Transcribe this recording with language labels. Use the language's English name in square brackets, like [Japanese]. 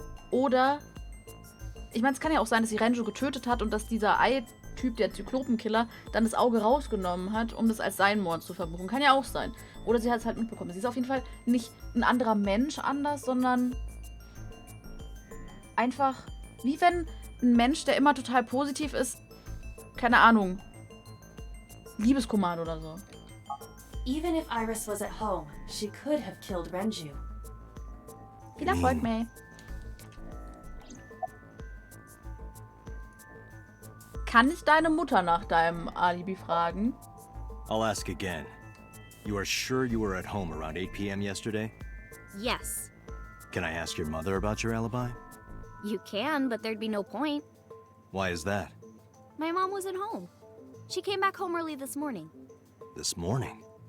[German] Oder, ich meine, es kann ja auch sein, dass sie Renju getötet hat und dass dieser Ei-Typ, der Zyklopenkiller, dann das Auge rausgenommen hat, um das als sein Mord zu verbuchen. Kann ja auch sein. Oder sie hat es halt mitbekommen. Sie ist auf jeden Fall nicht ein anderer Mensch anders, sondern einfach, wie wenn ein Mensch, der immer total positiv ist, keine Ahnung, Liebeskummer oder so. [English] Even if Iris was at home, she could have killed Renju. [German] Viel Erfolg, May. Kann ich deine Mutter nach deinem Alibi fragen? [English] I'll ask again. You are sure you were at home around 8 p.m. yesterday? Yes. Can I ask your mother about your alibi? You can, but there'd be no point. Why is that? My mom wasn't home. She came back home early this morning. This morning?